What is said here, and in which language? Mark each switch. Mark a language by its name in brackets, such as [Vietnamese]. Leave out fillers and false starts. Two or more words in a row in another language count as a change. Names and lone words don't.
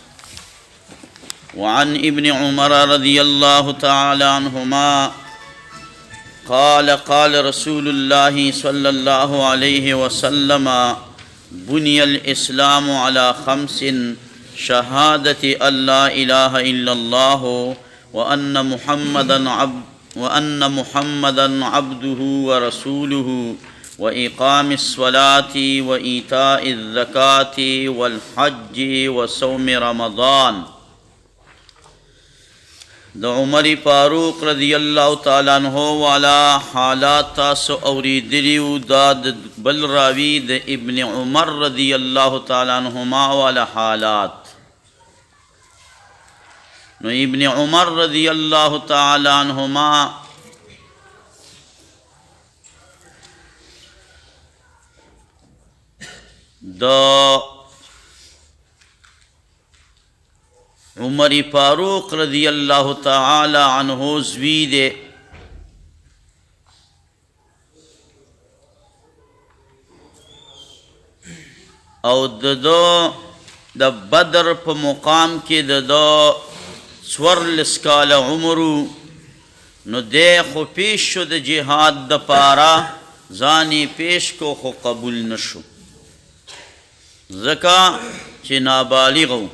[Arabic] وعن ابن عمر رضي الله تعالى عنهما قال قال رسول الله صلى الله عليه وسلم: بني الإسلام على خمس: شهادة أن لا إله إلا الله وأن محمدا عبده ورسوله وإقام الصلاة وإيتاء الزكاة والحج وصوم رمضان. [Pashto] د عمر فاروق [Arabic] رضی اللہ تعالیٰ عنہ [Pashto] والا حالات تاسو اوریدلیو دا بل راوی د ابن عمر [Arabic] رضی اللہ تعالیٰ عنہما [Pashto] والا حالات. نو ابن عمر [Arabic] رضی اللہ تعالیٰ عنہما [Pashto] دا عمر فاروق [Arabic] رضی اللہ تعالی عنہ [Pashto] زوی دے. او د بدر په مقام کې د څوارلس کاله عمرو. نو دی خو پیش شو د جهاد د پاره، ځان یې پیش کو خو قبول نشو ځکه چې نابالغ و.